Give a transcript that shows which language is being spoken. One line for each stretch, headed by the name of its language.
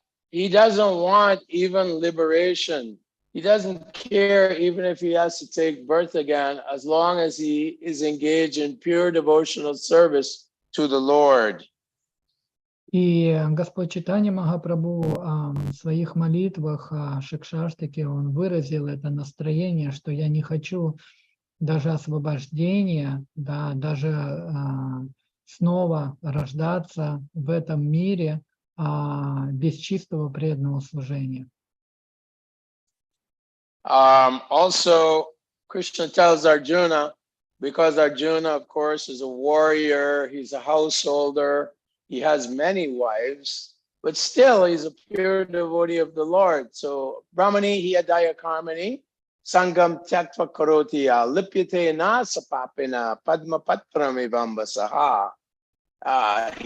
English: he doesn't want even liberation. He doesn't care even if he has to take birth again, as long as he is engaged in pure devotional service to the Lord.
Russian: И Господь Чайтанья Махапрабху в своих молитвах о Шикшаштаке, он выразил это настроение, что я не хочу даже освобождения, да, даже снова рождаться в этом мире без чистого преданного служения.
English: Also, Krishna tells Arjuna, because Arjuna, of course, is a warrior, he's a householder, he has many wives, but still he's a pure devotee of the Lord.
Sanskrit: So, Brahmani hiyadaya karmani, sangam tyaktva karotiya, lipyate na sapapina, padma patram ivambasaha.